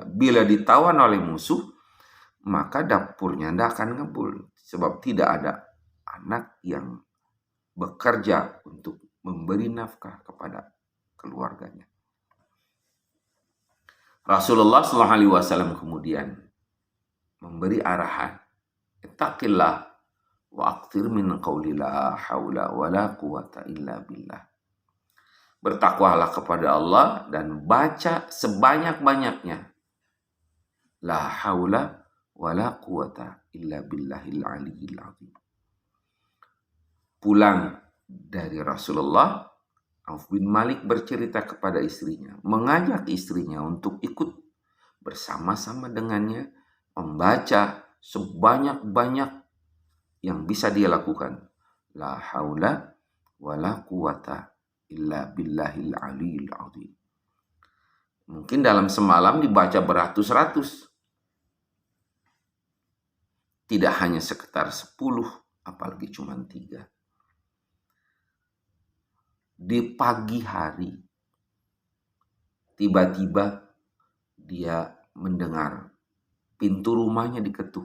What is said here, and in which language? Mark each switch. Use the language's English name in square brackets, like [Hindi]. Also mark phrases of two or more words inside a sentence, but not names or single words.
[Indonesian] Bila ditawan oleh musuh, maka dapurnya tidak akan ngebul. Sebab tidak ada anak yang bekerja untuk memberi nafkah kepada keluarganya. Rasulullah SAW kemudian memberi arahan, [Arabic] "اتق الله وأكثر من قول لا حول ولا قوة إلا بالله." [Indonesian] Bertakwalah kepada Allah dan baca sebanyak-banyaknya [Arabic] لا حول ولا قوة إلا بالله العلي العظيم. [Indonesian] Pulang dari Rasulullah, Auf bin Malik bercerita kepada istrinya, mengajak istrinya untuk ikut bersama-sama dengannya membaca sebanyak-banyak yang bisa dia lakukan. [Arabic] لا حول ولا قوة إلا بالله العلي العظيم. [Indonesian] Mungkin dalam semalam dibaca beratus-ratus. Tidak hanya sekitar 10, apalagi cuma 3. Di pagi hari, tiba-tiba dia mendengar pintu rumahnya diketuk.